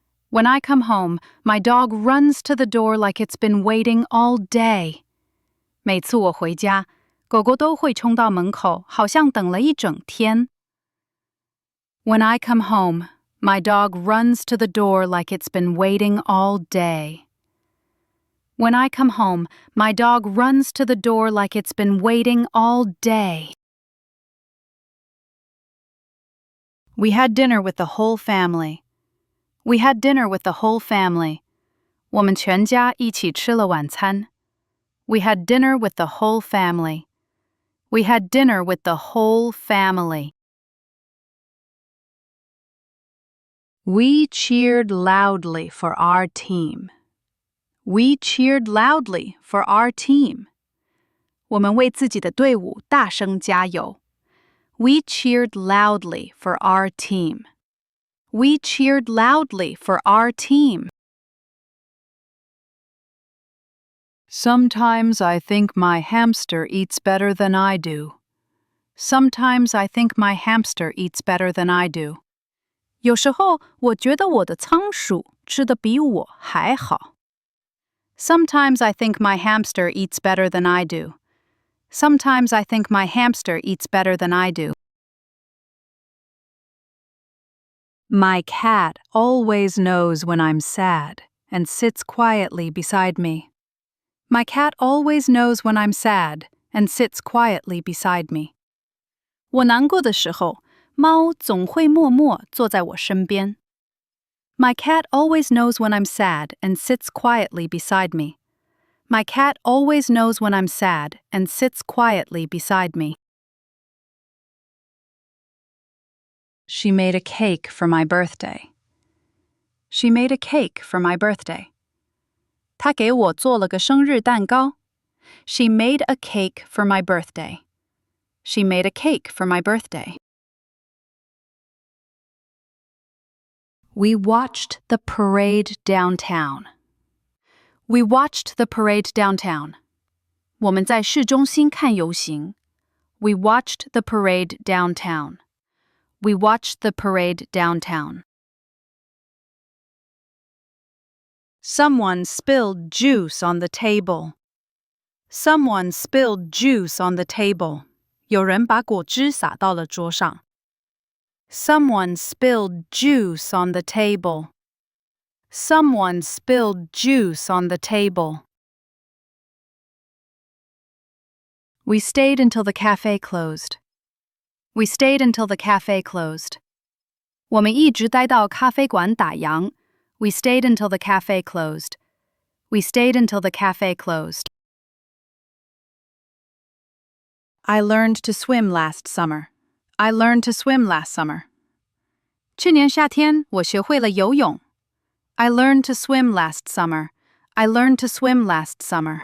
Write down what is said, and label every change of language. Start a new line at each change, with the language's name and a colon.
English: When I come home, my dog runs to the door like it's been waiting all day.
Chinese: 每次我回家，狗狗都会冲到门口，好像等了一整天。
English: When I come home, my dog runs to the door like it's been waiting all day. When I come home, my dog runs to the door like it's been waiting all day. We had dinner with the whole family. We had dinner with the whole family.
Chinese: 我们全家一起吃了晚餐。
English: We had dinner with the whole family. We had dinner with the whole family. We cheered loudly for our team. We cheered loudly for our team.
Chinese: 我们为自己的队伍大声加油。
English: We cheered loudly for our team. We cheered loudly for our team. Sometimes I think my hamster eats better than I do. Sometimes I think my hamster eats better than I do.
Chinese: 有时候我觉得我的仓鼠吃得比我还好。
English: Sometimes I think my hamster eats better than I do. Sometimes I think my hamster eats better than I do. My cat always knows when I'm sad and sits quietly beside me. My cat always knows when I'm sad and sits quietly beside me.
Chinese: 我难过的时候，猫总会默默坐在我身边。
English: My cat always knows when I'm sad and sits quietly beside me. My cat always knows when I'm sad and sits quietly beside me. She made a cake for my birthday. She made a cake for my birthday.
Chinese: 她给我做了个生日蛋糕。
English: She made a cake for my birthday. She made a cake for my birthday. We watched the parade downtown. We watched the parade downtown.
Chinese: 我们在市中心看游行。
English: We watched the parade downtown. We watched the parade downtown. Someone spilled juice on the table. Someone spilled juice on the table.
Chinese: 有人把果汁洒到了桌上。
English: Someone spilled juice on the table. Someone spilled juice on the table. We stayed until the cafe closed. We stayed until the cafe closed.
Chinese: 我们一直待到咖啡馆打烊。
English: We stayed until the cafe closed. We stayed until the cafe closed. I learned to swim last summer. I learned to swim last summer. 去年夏天，我学会了游泳。 I learned to swim last summer. I learned to swim last summer.